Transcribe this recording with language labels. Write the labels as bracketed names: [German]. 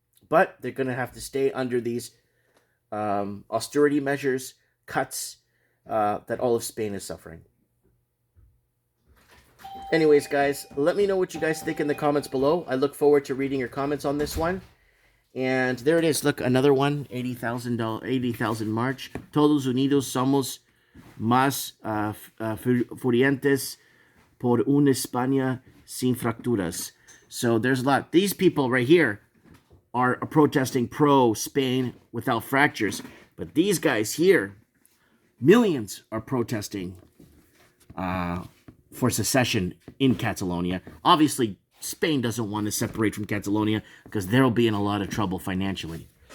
[English] But they're going to have to stay under these austerity measures, cuts that all of Spain is suffering. Anyways, guys, let me know what you guys think in the comments below. I look forward to reading your comments on this one. And there it is. Look, another one. 80,000 march. [Spanish] Todos unidos somos más furientes por una España sin fracturas. [English] So there's a lot. These people right here are protesting pro-Spain without fractures. But these guys here, millions are protesting for secession in Catalonia. Obviously, Spain doesn't want to separate from Catalonia because they'll be in a lot of trouble financially.